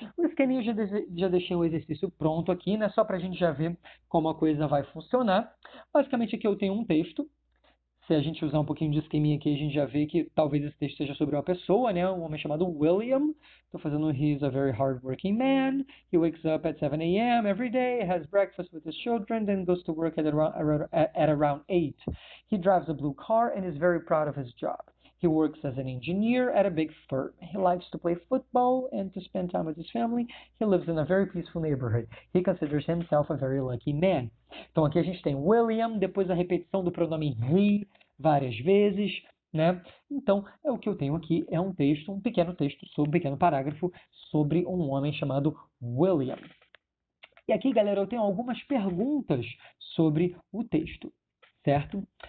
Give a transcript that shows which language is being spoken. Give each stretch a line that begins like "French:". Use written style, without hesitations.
Portuguese: O scanning eu já deixei o exercício pronto aqui, né? Só para a gente já ver como a coisa vai funcionar. Basicamente aqui eu tenho um texto. Se a gente usar um pouquinho de skimming aqui, a gente já vê que talvez esse texto seja sobre uma pessoa, né? Um homem chamado William. Estou fazendo
English: he's a very hardworking man. He wakes up at 7 a.m. every day, has breakfast with his children, then goes to work at around 8. He drives a blue car and is very proud of his job. He works as an engineer at a big firm. He likes to play football and to spend time with his family. He lives in a very peaceful neighborhood. He considers himself a very lucky man.
Portuguese: Então aqui a gente tem William, depois a repetição do pronome he várias vezes, né? Então, o que eu tenho aqui é um texto, um pequeno texto, um pequeno parágrafo sobre um homem chamado William. E aqui, galera, eu tenho algumas perguntas sobre o texto, certo?